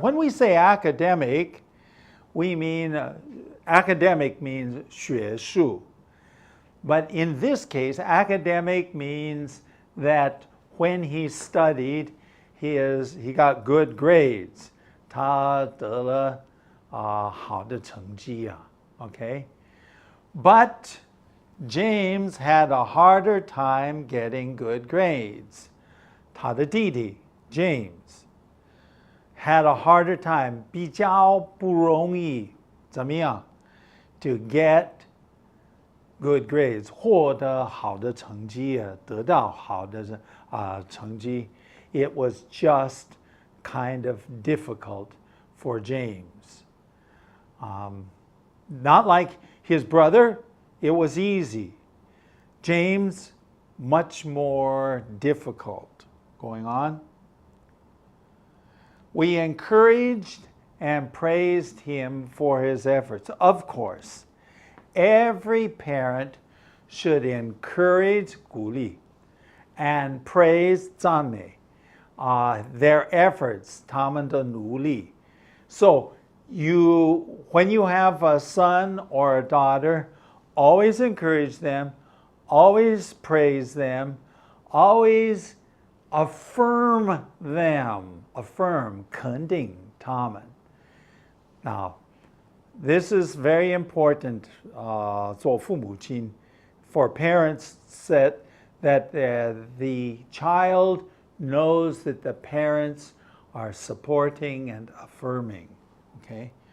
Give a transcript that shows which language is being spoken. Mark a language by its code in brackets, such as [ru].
[en] When we say academic, we mean academic means 学术. But in this case, academic means that when he studied, he got good grades. [zh] 他得了好的成绩啊, okay? [en] But James had a harder time getting good grades. [zh] 他的弟弟 [en] James had a harder time, [zh] 比较不容易怎么样 [en] to get good grades, [zh] 获得好的成绩啊，得到好的成绩. [en] It was just kind of difficult for James. Not like his brother, it was easy. James, much more difficult. Going on. We encouraged and praised him for his efforts. Of course, every parent should encourage 鼓励 and praise 赞美 their efforts, [zh] 他们的努力. [en] So when you have a son or a daughter, always encourage them, always praise them, always affirm them. Affirm, 肯定他们. Now, this is very important [zh] 做父母亲 [en] for parents that the child knows that the parents are supporting and affirming. Okay?